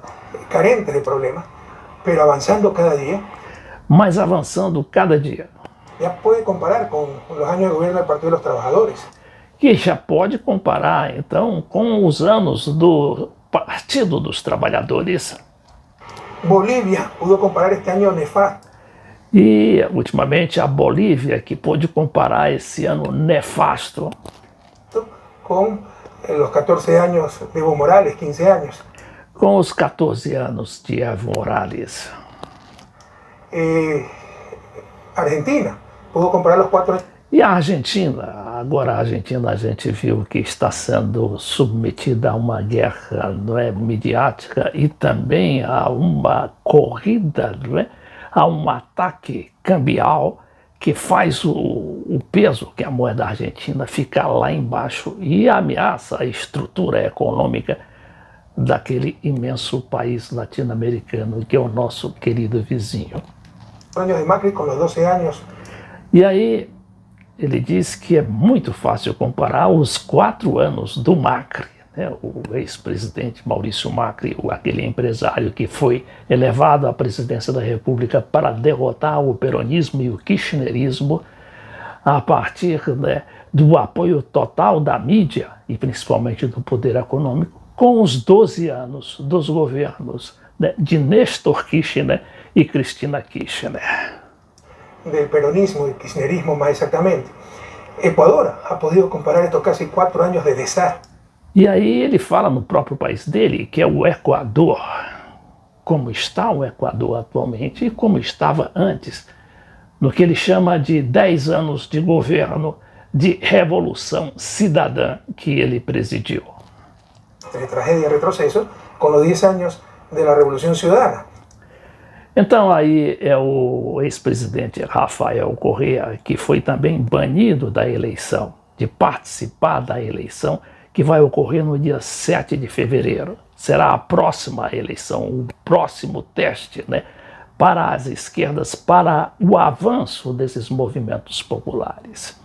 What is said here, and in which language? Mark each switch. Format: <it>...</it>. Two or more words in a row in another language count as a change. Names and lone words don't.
<es>carentes de problemas, pero avançando cada dia,</es> <pt>mas avançando cada dia. Já pode comparar com os anos de governo do Partido dos Trabalhadores. Que já pode comparar, então, com os anos do Partido dos Trabalhadores.</pt> <es>Bolivia pudo comparar este año nefasto</es> <pt>E, ultimamente, a Bolívia, que pôde comparar esse ano nefasto</pt> <es>con los 14 años de Evo Morales, 15 años.</es> <pt>com os 14 anos de Evo Morales.</pt> <es>Argentina pudo comparar los 4 años.</es> <pt>E a Argentina, agora a Argentina a gente viu que está sendo submetida a uma guerra, não é, midiática e também a uma corrida, não é, a um ataque cambial que faz o peso, que é a moeda argentina, ficar lá embaixo e ameaça a estrutura econômica daquele imenso país latino-americano que é o nosso querido vizinho.</pt> <es>Años de Macri con los 12 años.</es> <pt>E aí ele diz que é muito fácil comparar os 4 anos do Macri, né, o ex-presidente Maurício Macri, aquele empresário que foi elevado à presidência da República para derrotar o peronismo e o kirchnerismo a partir, né, do apoio total da mídia e principalmente do poder econômico, com os 12 anos dos governos, né, de Néstor Kirchner e Cristina Kirchner.</pt> <es>Del peronismo y kirchnerismo más exactamente. Ecuador ha podido comparar estos casi 4 años de desastre.</es> <pt>E aí ele fala no próprio país dele, que é o Equador, como está o Equador atualmente e como estava antes, no que ele chama de 10 anos de governo de revolução cidadã que ele presidiu.</pt> <es>De tragedia y retroceso con los 10 años de la Revolución Ciudadana.</es> <pt>Então aí é o ex-presidente Rafael Correa, que foi também banido da eleição, de participar da eleição, que vai ocorrer no dia 7 de fevereiro. Será a próxima eleição, o próximo teste, né, para as esquerdas, para o avanço desses movimentos populares.</pt>